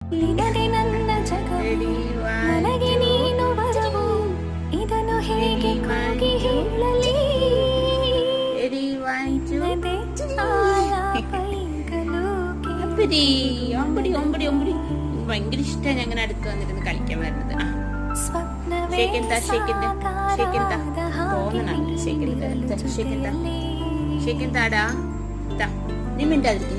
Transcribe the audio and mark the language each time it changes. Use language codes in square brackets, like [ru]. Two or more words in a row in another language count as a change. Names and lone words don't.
[kn] ನಿನಗೆ ನನ್ನ ಜಗವು ನನಗೆ ನೀನು ವರವು ಇದನ್ನು ಹೇಗೆ ಕೂಗಿ ಹೇಳಲಿ [ml] ഭയങ്കര ഇഷ്ടമാണ് അങ്ങനെ അടുത്ത് വന്നിരുന്ന് കളിക്കാൻ വരുന്നത്. ഷേക്കെന്താടാ നീ മിണ്ടാതിരിക്കും.